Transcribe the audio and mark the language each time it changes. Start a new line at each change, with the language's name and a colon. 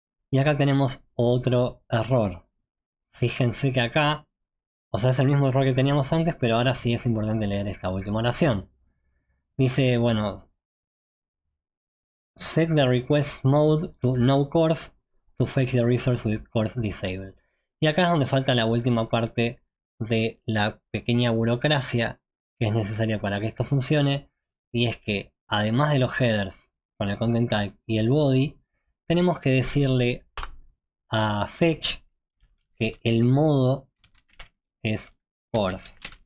Spanish: Y acá tenemos otro error. Fíjense que acá, o sea, es el mismo error que teníamos antes, pero ahora sí es importante leer esta última oración. Dice, bueno,
English: set the request mode to no course to fetch the resource with course disabled.
Spanish: Y acá es donde falta la última parte de la pequeña burocracia que es necesaria para que esto funcione. Y es que además de los headers con el content type y el body, tenemos que decirle a fetch que el modo es course.